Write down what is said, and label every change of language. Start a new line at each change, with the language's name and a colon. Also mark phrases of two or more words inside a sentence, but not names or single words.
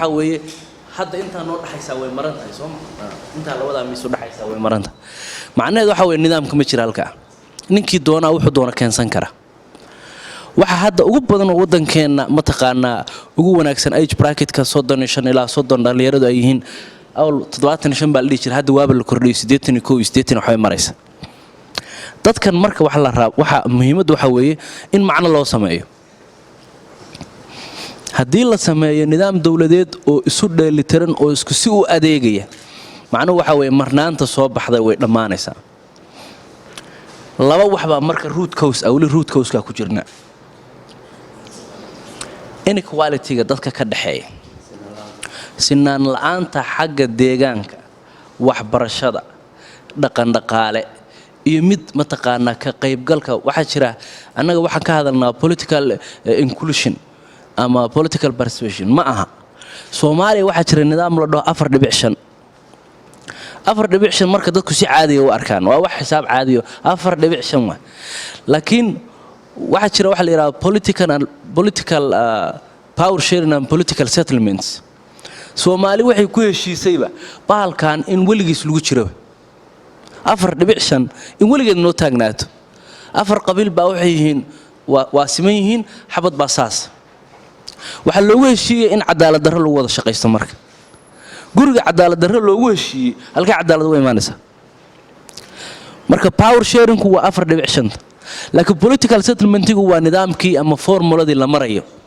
Somali: weeye hadda inta noo dhaxaysa way marantahay Soomaa inta labada miis u dhaxaysa way maranta macnaheedu waxa weeye nidaamka ma jira halka ninkii doona wuxuu doona keensan kara waxa hadda ugu badan oo wadankeena ma taqaana ugu wanaagsan
English: age bracket-ka
Somali: 35 ilaa 30 dhalinyaradu ay yihiin awl 75 baa la dhigi jiray hadda waaba la kordhiyay 81 80 waxay maraysa dadkan marka waxa muhiimadu waxa weeye in macno loo sameeyo haddii la sameeyo nidaam dawladeed oo isu dheelitiran oo isku si u adeegaya macnuhu waxa weeye marnaanta soo baxday way dhammaanaysaa laba wax baa marka
English: root cause
Somali: awli
English: root cause-ka
Somali: ku jirna inequality-ga dadka ka dhaxeeya sinaan la'aanta xagga deegaanka waxbarashada dhaqan dhaqaale iyo mid mataqaanaa ka qaybgalka waxa jira annaga waxaan ka hadalnaa
English: political inclusion
Somali: ama
English: political participation
Somali: ma aha Soomaaliya waxa jira nidaam la dhaho 4.5 marka dadku si caadi ah u arkaan waa wax xisaab caadi ah 4.5 waa laakiin waxa jira waxa la yiraahdo
English: political power sharing and political settlements
Somali: Soomaali waxay ku heshiisayba baalkan in waligiis lagu jiro 4.5 in waligeed noo taagnaato 4 qabiil baa waxay yihiin waa siman yihiin xabad baa saas waxa loogu heshiiyay in cadaalad darro lagu wada shaqeysto marka guriga cadaalad darro loogu heshiiyay halka cadaalad way imaanaysaa marka
English: power sharing
Somali: ku waa 4.5 laakiin
English: political settlement-ku
Somali: waa nidaamkii ama formuladii la marayo